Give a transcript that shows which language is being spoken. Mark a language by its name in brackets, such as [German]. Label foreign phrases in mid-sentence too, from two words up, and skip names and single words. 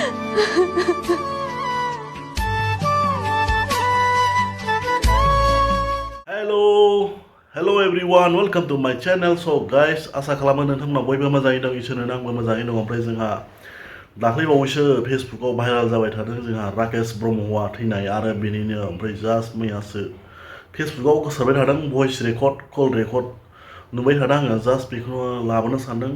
[English] Hello everyone, welcome to my channel. So guys, [Bodo] आसा खालामो नोंथांमोना बयबो मोजाङै दं, इसोरनो आंबो मोजाङै दं। ओमफ्राय जोंहा दाख्लैबावैसो फेसबुकाव भाइराल जाबाय थादों जोंहा राकेश ब्रह्मआ थैनाय आरो बेनिनो ओमफ्राय जास्ट मैयासो फेसबुकाव गोसारबाय थादों [English] voice record call record [Bodo] नुबाय थादों आङो जास्ट बेखौनो लाबोनो सानदों।